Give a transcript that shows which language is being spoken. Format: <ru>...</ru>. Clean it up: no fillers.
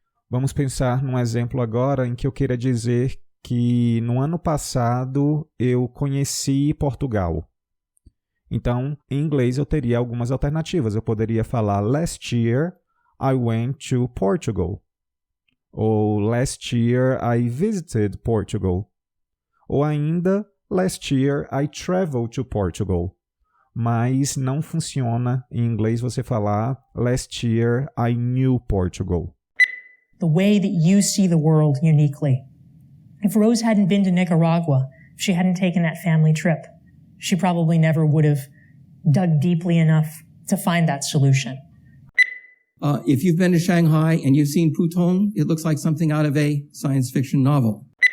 <pt>Vamos pensar num exemplo agora em que eu queira dizer que no ano passado eu conheci Portugal. Então, em inglês eu teria algumas alternativas. Eu poderia falar</pt> <en>Last year I went to Portugal. Ou Last year I visited Portugal.</en> <pt>Ou ainda</pt> <en>Last year I traveled to Portugal.</en> <pt>Mas não funciona em inglês você falar</pt> <en>Last year I knew Portugal. The way that you see the world uniquely. If Rose hadn't been to Nicaragua, if she hadn't taken that family trip, she probably never would have dug deeply enough to find that solution. If you've been to Shanghai and you've seen Putong, it looks like something out of a science fiction novel.</en>